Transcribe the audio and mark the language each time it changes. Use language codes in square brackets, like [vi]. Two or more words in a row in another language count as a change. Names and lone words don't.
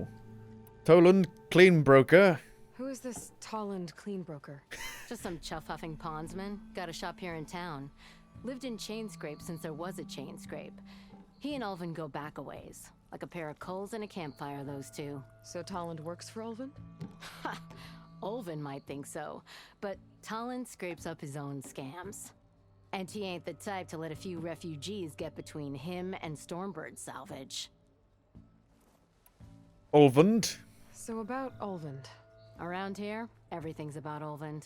[en] Toland Cleanbroker. Who is this Tolland Cleanbroker? Just some chuff-huffing pondsman. Got a shop here in town. Lived in Chainscrape since there was a Chainscrape. He and Ulvin go back a ways. Like a pair of coals and a campfire, those two. So Tolland works for Ulvin? Ha! Ulvin might think so, but Tolland scrapes up his own scams. And he ain't the type to let a few refugees get between him and Stormbird salvage. Ulvund. So about Ulvin. Around here, everything's about Ulvin.